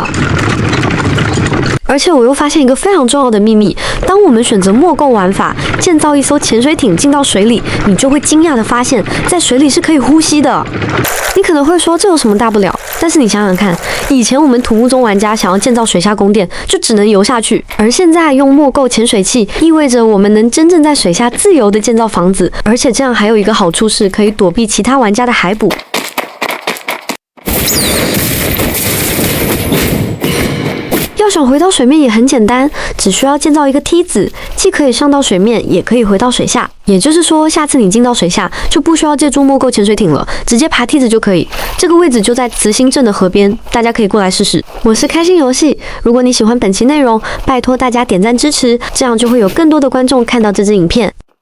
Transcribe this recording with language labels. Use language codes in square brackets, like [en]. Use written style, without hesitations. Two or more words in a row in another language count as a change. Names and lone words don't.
[zh] 而且我又發現一個非常重要的秘密，當我們選擇墨構玩法，建造一艘潛水艇進到水裡，你就會驚訝地發現，在水裡是可以呼吸的。你可能會說，這有什麼大不了？但是你想想看，以前我們土木中玩家想要建造水下宮殿，就只能游下去，而現在用墨構潛水器，意味着我們能真正在水下自由地建造房子，而且這樣還有一個好處是，可以躲避其他玩家的海捕。要想回到水面也很簡單，只需要建造一個梯子，既可以上到水面，也可以回到水下。也就是說，下次你進到水下就不需要借助墨構潛水艇了，直接爬梯子就可以。這個位置就在慈心鎮的河邊，大家可以過來試試。我是開心遊戲，如果你喜歡本期內容，拜託大家點讚支持，這樣就會有更多的觀眾看到這支影片。